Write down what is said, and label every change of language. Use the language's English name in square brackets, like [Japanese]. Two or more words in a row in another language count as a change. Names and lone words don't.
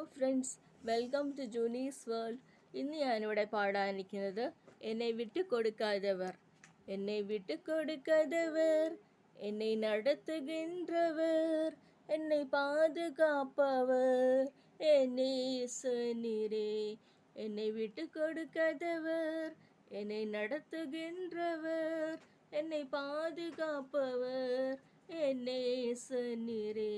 [English] Friends, welcome to Juni's world. [Malayalam] ഇന്ന് ഞാനിവിടെ പാടാനിരിക്കുന്നത് എന്നെ വിട്ടു കൊടുക്കാതവർ. [Tamil] என்னை விட்டு கொடுக்காதவர், என்னை நடத்துகின்றவர், என்னை பாதுகாப்பவர், என்னை நேசநீரே. என்னை விட்டு கொடுக்காதவர், என்னை நடத்துகின்றவர், என்னை பாதுகாப்பவர், என்னை நேசநீரே.